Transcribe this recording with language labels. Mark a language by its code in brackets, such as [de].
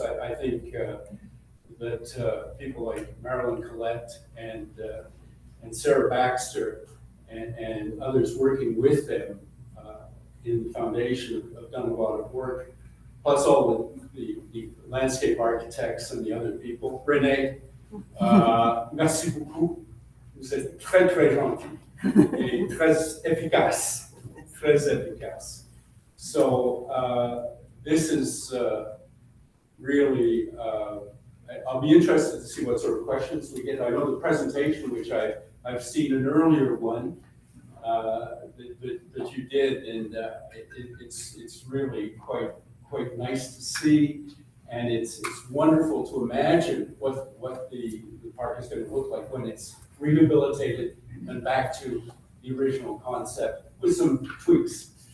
[en] I think that people like Marilyn Collette and Sarah Baxter and others working with them in the foundation have done a lot of work, plus all the landscape architects and the other people. [fr] Renee, merci beaucoup. Vous êtes très, très gentil et très efficace. Très efficace. [en] So this is really, I'll be interested to see what sort of questions we get. I know the presentation, which I've seen an earlier one that you did, and it's really quite nice to see, and it's wonderful to imagine what the park is going to look like when it's rehabilitated and back to the original concept with some tweaks.